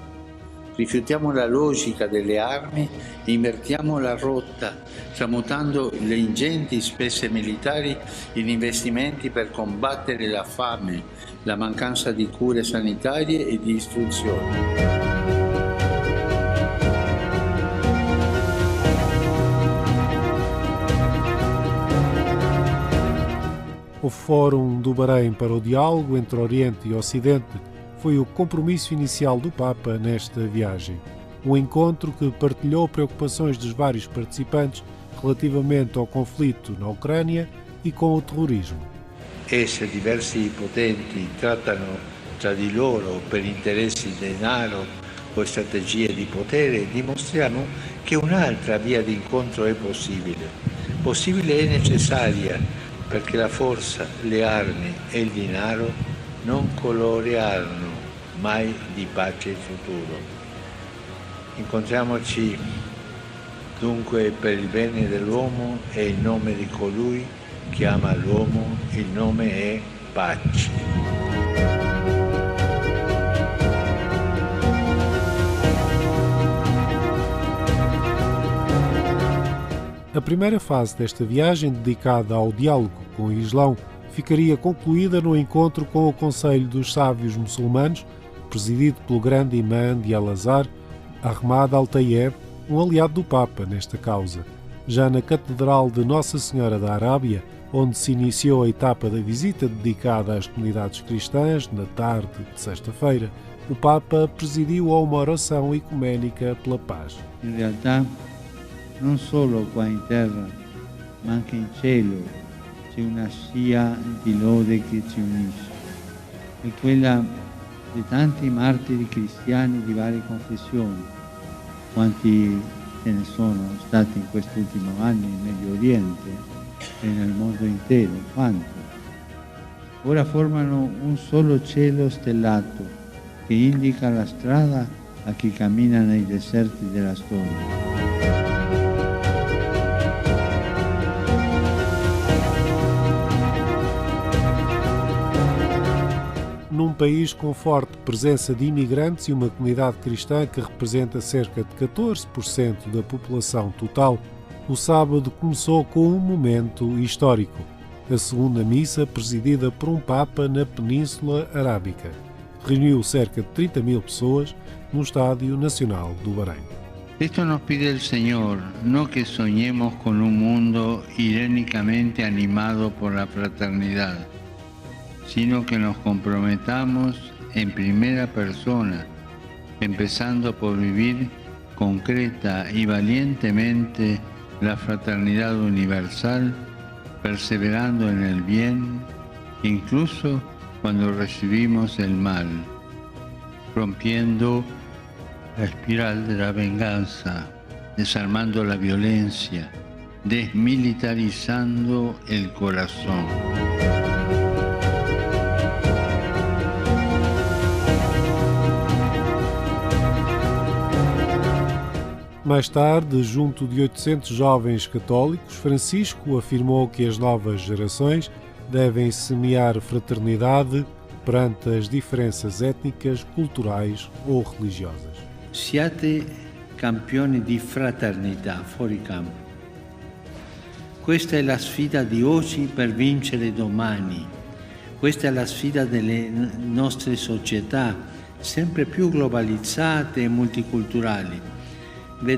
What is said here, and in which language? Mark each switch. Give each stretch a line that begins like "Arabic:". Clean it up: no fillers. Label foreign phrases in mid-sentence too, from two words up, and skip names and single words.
Italian: Rifiutiamo la logica delle armi e invertiamo la rotta, tramutando le ingenti spese militari in investimenti per combattere la fame, la mancanza di cure sanitarie e di istruzione.
Portuguese: O Fórum do Bahrein para o Diálogo entre Oriente e Ocidente foi o compromisso inicial do Papa nesta viagem. Um encontro que partilhou preocupações dos vários participantes relativamente ao conflito na Ucrânia e com o terrorismo.
Italian: Se diversi potenti trattano tra di loro per interessi di denaro o strategie di potere, dimostriamo che un'altra via di incontro è possibile. Possibile e necessaria, perché la forza, le armi e il denaro non colorearono mai di pace il futuro. Incontriamoci dunque per il bene dell'uomo e in nome di colui che ama l'uomo, il nome è pace.
Portuguese: A primeira fase desta viagem, dedicada ao diálogo com o Islão, ficaria concluída no encontro com o Conselho dos Sábios Muçulmanos, presidido pelo grande imã de Al-Azhar, Ahmad Al-Tayeb, um aliado do Papa nesta causa. Já na Catedral de Nossa Senhora da Arábia, onde se iniciou a etapa da visita dedicada às comunidades cristãs, na tarde de sexta-feira, o Papa presidiu a uma oração ecuménica pela paz.
Italian: In realtà, non solo qua in terra, ma anche in cielo, c'è una scia di lode che ci unisce. È quella di tanti martiri cristiani di varie confessioni, quanti ce ne sono stati in quest'ultimo anno in Medio Oriente e nel mondo intero, quanti. Ora formano un solo cielo stellato che indica la strada a chi cammina nei deserti della storia.
Portuguese: Num país com forte presença de imigrantes e uma comunidade cristã que representa cerca de 14% da população total, o sábado começou com um momento histórico, a segunda missa presidida por um Papa na Península Arábica. Reuniu cerca de 30.000 pessoas no Estádio Nacional do Bahrein.
Spanish: Esto nos pide el Señor, no que soñemos con un mundo irónicamente animado por la fraternidad, sino que nos comprometamos en primera persona, empezando por vivir concreta y valientemente la fraternidad universal, perseverando en el bien, incluso cuando recibimos el mal, rompiendo la espiral de la venganza, desarmando la violencia, desmilitarizando el corazón.
Portuguese: Mais tarde, junto de 800 jovens católicos, Francisco afirmou que as novas gerações devem semear fraternidade perante as diferenças étnicas, culturais ou religiosas.
Italian: Siate campioni di fraternità fuori campo. Questa è la sfida di oggi per vincere domani. Questa è la sfida delle nostre società, sempre più globalizzate e multiculturali.